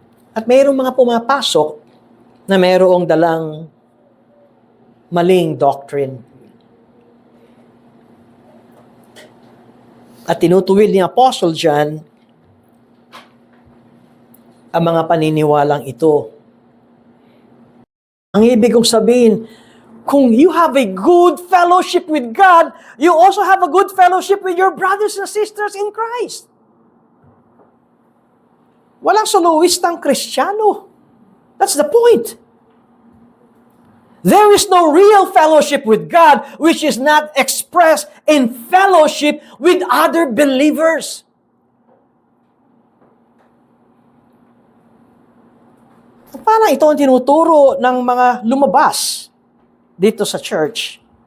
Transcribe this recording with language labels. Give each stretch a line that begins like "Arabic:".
Filipino: At mayroong mga pumapasok na mayroong dalang maling doctrine. At tinutuwid ni Apostle John ang mga paniniwalang ito. Ang ibig kong sabihin, kung
English: you have a good fellowship with God, you also have a good fellowship with your brothers and sisters in Christ.
Filipino: Walang soloistang Kristiyano.
English: That's the point. There is no real fellowship with God which is not expressed in fellowship with other believers.
Filipino: Parang ito ang tinuturo ng mga lumabas dito sa church.